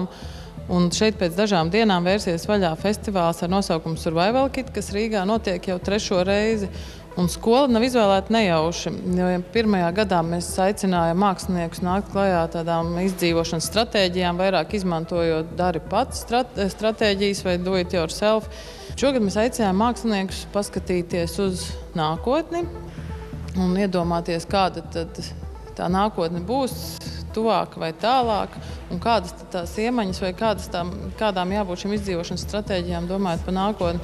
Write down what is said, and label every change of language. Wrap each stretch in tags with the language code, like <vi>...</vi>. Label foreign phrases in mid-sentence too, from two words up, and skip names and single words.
<lv>Un šeit pēc dažām dienām vērsies vaļā festivāls ar nosaukumu Survival Kit, kas Rīgā notiek jau 3. reizi. Un skola nav izvēlēta nejauši, jo pirmajā gadā mēs aicinājām māksliniekus nākt klajā tādām izdzīvošanas stratēģijām, vairāk izmantojot dari pats stratēģijas vai</lv> <en>do it yourself.</en> <lv>Šogad mēs aicinājām māksliniekus paskatīties uz nākotni un iedomāties, kāda tad tā nākotne būs, tuvāka vai tālāka, un kādas tās iemaņas vai kādām jābūt šīm izdzīvošanas stratēģijām, domājot par nākotni.</lv>